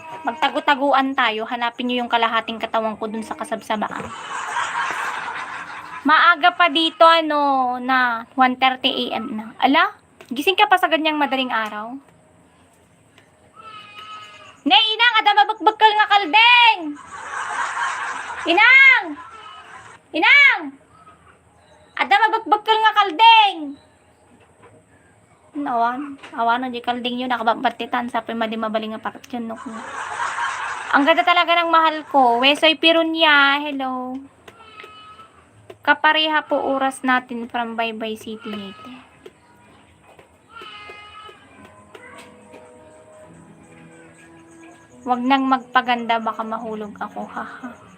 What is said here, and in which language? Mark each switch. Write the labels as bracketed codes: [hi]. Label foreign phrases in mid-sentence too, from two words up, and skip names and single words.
[tl] Magtago-taguan tayo. Hanapin nyo yung kalahating katawan ko dun sa kasabsabaan. Maaga pa dito, na 1:30 AM na. Ala, gising ka pa sa ganyang madaling araw? [ilo] Nay, inang, ada mabagbagkal nga kaldeng! Inang! Inang! Ada mabagbagkal nga kaldeng! Awan, di kaldeng yun, nakababatitan sa madi mabaling nga patat yun. No? [tl] Ang ganda talaga ng mahal ko. Wesoy Pirunya, hello. Kapareha po oras natin from Baybay City Leyte. Wag nang magpaganda, baka mahulog ako, haha.